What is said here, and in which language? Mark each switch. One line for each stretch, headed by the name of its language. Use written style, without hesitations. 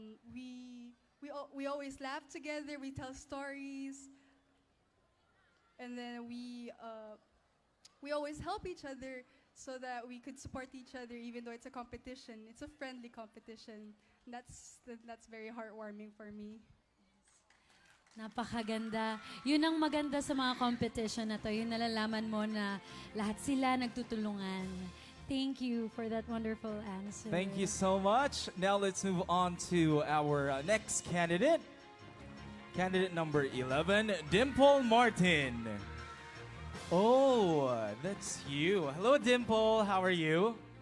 English: We always laugh together, we tell stories, and then we always help each other so that we could support each other even though it's a competition. It's a friendly competition. That's very heartwarming for me.
Filipino: Napakaganda. Yun ang maganda sa mga competition na to. Yung nalalaman mo na lahat sila nagtutulungan.
English: Thank you for that wonderful answer. Thank you so much. Now let's move on to our next candidate. Candidate number 11, Dimple Martin. Oh, that's you. Hello, Dimple. How are you?